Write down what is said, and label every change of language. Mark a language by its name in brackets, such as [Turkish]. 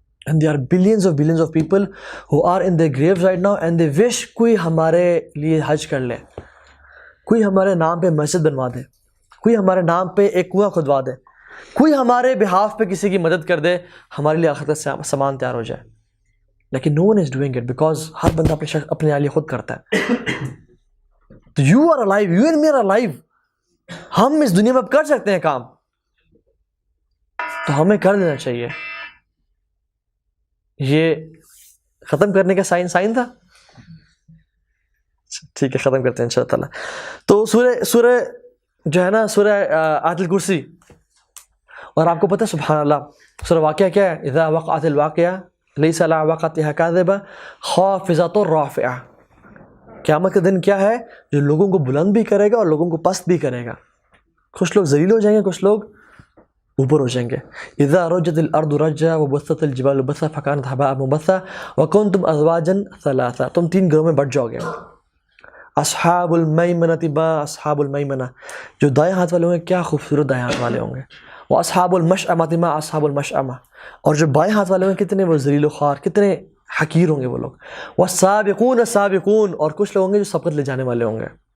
[English] and there are billions of people who are in their graves right now and they wish [Urdu] کوئی ہمارے لیے حج کر لے، کوئی ہمارے نام پہ مسجد بنوا دے، کوئی ہمارے نام پہ ایک کنواں کھدوا دے، کوئی ہمارے بہاف پہ کسی کی مدد کر دے، ہمارے لیے آخرت کا سامان تیار ہو جائے. لیکن [English] no one is doing it because [Urdu] ہر بندہ اپنے لیے خود کرتا ہے. [English] تو you are alive, you and me are alive. [Urdu] ہم اس دنیا میں اب کر سکتے ہیں کام، تو ہمیں کر دینا چاہیے. یہ ختم کرنے کا سائن تھا. ٹھیک ہے، ختم کرتے ہیں انشاءاللہ تعالیٰ. تو سورہ جو ہے نا سورہ آیت الکرسی، اور آپ کو پتہ ہے سبحان اللہ سورہ واقعہ کیا ہے؟ [Arabic] اذا وقعت الواقعہ لیس علی وقعتها کاذبہ خافضۃ رافعہ. [Urdu] قیامت کا دن کیا ہے؟ جو لوگوں کو بلند بھی کرے گا اور لوگوں کو پست بھی کرے گا. کچھ لوگ ذلیل ہو جائیں گے، کچھ لوگ اوپر ہو جائیں گے. [Arabic] اذا رجت الارض رجا وبست الجبال بسا فکانت هباء منبثا وکنتم ازواجا ثلاثا. [Urdu] تم 3 گروہ میں بٹ جاؤ گے. [Arabic] اصحاب المیمنۃ با اصحاب المیمنہ، [Urdu] جو دائیں ہاتھ والے ہوں گے کیا خوبصورت دائیں ہاتھ والے ہوں گے. [Arabic] واصحاب المشأمۃ ما اصحاب المشأمہ، [Urdu] اور جو بائیں ہاتھ والے ہوں گے کتنے وہ ذلیل و خوار، کتنے حقیر ہوں گے وہ لوگ. [Arabic] والسابقون السابقون، [Urdu] اور کچھ لوگ ہوں گے جو سبقت لے جانے والے ہوں گے.